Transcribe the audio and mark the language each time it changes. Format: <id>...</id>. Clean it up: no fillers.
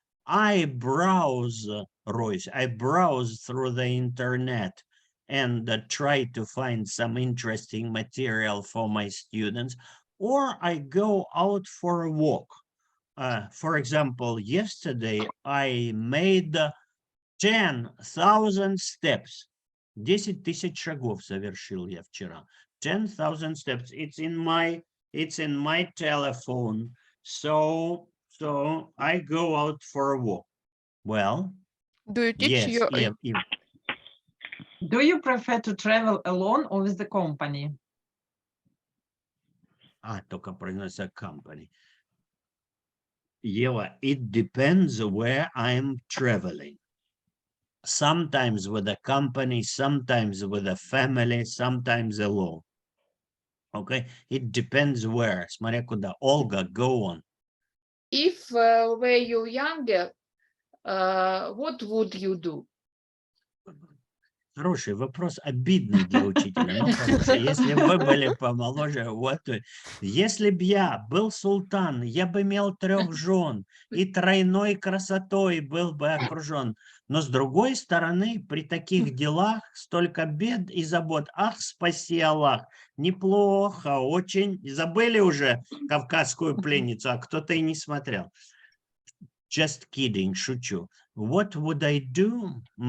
<en>I browse, Royce, I browse through the internet and try to find some interesting material for my students, or I go out for a walk. For example, yesterday I made 10,000 steps.</en> <ru>10 тысяч шагов совершил я вчера.</ru> <en>10,000 steps. It's in my telephone. So I go out for a walk. Well, Do you teach yes, your Do you prefer to travel alone or with the company?</en> <ru>только произносится company.</ru> <en>Ева, it depends where I'm traveling. Sometimes with a company, sometimes with a family, sometimes alone. Okay, it depends where.</en> <ru>Смотря куда.</ru> <en>Olga, go on. If were you younger, what would you do?</en> <ru>Хороший вопрос, обидный для учителя, но хороший. Если бы вы были помоложе, вот, если б я был султан, я бы имел 3 жен и тройной красотой был бы окружен. Но с другой стороны, при таких делах столько бед и забот. Ах, спаси Аллах, неплохо, очень. Забыли уже кавказскую пленницу, а кто-то и не смотрел.</ru> <en>Just kidding,</en> <ru>шучу.</ru> <en>What would I do?</en>